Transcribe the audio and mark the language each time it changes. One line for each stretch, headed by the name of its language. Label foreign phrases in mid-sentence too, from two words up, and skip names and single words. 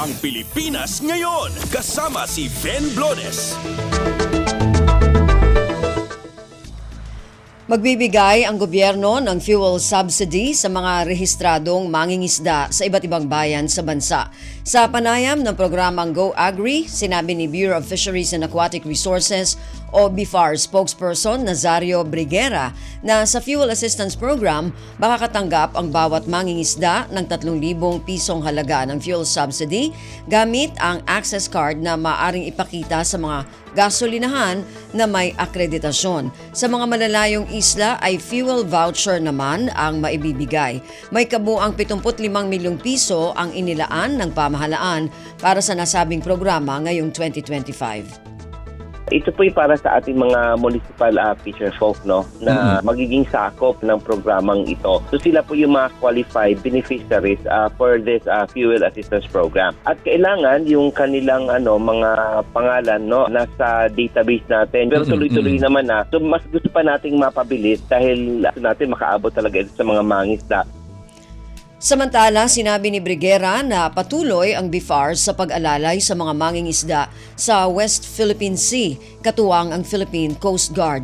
Filipino: Ang Pilipinas Ngayon, kasama si Ben Blones. Magbibigay ang gobyerno ng fuel subsidy sa mga rehistradong mangingisda sa iba't ibang bayan sa bansa. Sa panayam ng programang Go Agri, sinabi ni Bureau of Fisheries and Aquatic Resources o BIFAR spokesperson Nazario Briguera na sa Fuel Assistance Program makakatanggap ang bawat mangingisda ng 3,000 pisong halaga ng
English: fuel subsidy
Filipino: gamit ang
English: access card
Filipino: na maaring ipakita sa mga gasolinahan na may akreditasyon. Sa mga malalayong isla ay
English: fuel voucher
Filipino: naman ang maibibigay. May kabuang 75 milyong piso ang inilaan ng pamahalaan para sa nasabing programa ngayong 2025. Ito po ay para sa ating mga
English: municipal fisher folk
Filipino: na magiging sakop ng programang ito. So sila po yung mga
English: qualified beneficiaries for this fuel assistance program.
Filipino: At kailangan yung kanilang mga pangalan nasa database natin. Pero tuloy-tuloy naman na. So mas gusto pa nating mapabilis dahil natin makaabot talaga ito sa mga mangisda. Samantala, sinabi ni Briguera na patuloy ang BIFAR sa pag-alalay sa mga mangingisda sa West Philippine Sea, katuwang ang Philippine Coast Guard.